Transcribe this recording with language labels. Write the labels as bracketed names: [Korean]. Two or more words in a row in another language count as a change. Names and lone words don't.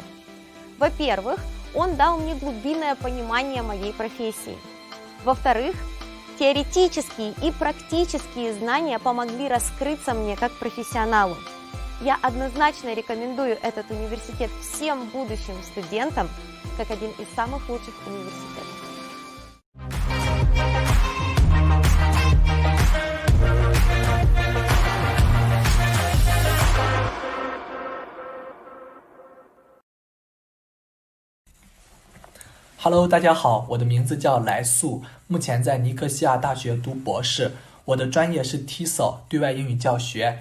[Russian] Во-первых, он дал мне глубинное понимание моей профессии. Во-вторых, теоретические и практические знания помогли раскрыться мне как профессионалу. Я однозначно рекомендую этот университет всем будущим студентам как один из самых лучших университетов. [Chinese] Hello， 大家好，我的名字叫来素，目前在尼科西亚大学读博士，我的专业是 TESOL 对外英语教学。